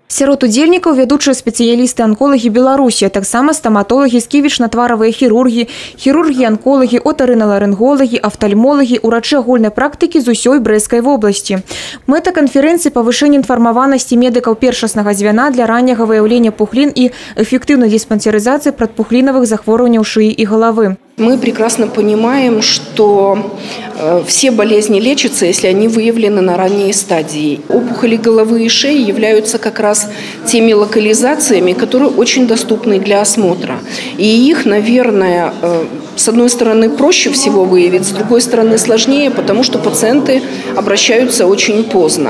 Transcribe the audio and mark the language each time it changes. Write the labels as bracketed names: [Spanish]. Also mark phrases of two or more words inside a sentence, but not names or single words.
[Belarusian] Сярод удзельнікаў вядучыя спецыялісты-анколагі Беларусі, таксама стаматолагі, сківічна-тваравыя хірургі, хірургі-анколагі, отарыналарынголагі, афтальмолагі, урачы агульнай практыкі з усёй Брэсцкай вобласці. Мэта канферэнцыі – павышэнне інфармаванасці медыкаў першаснага звяна для ранняга выяўлення пухлін і эффектыўнай диспансеризации прадпухлінавых захворванняў шыі і галавы. [Russian] Мы прекрасно понимаем, что все болезни лечатся, если они выявлены на ранней стадии. Опухоли головы и шеи являются как раз теми локализациями, которые очень доступны для осмотра. И их, наверное, с одной стороны проще всего выявить, с другой стороны сложнее, потому что пациенты обращаются очень поздно.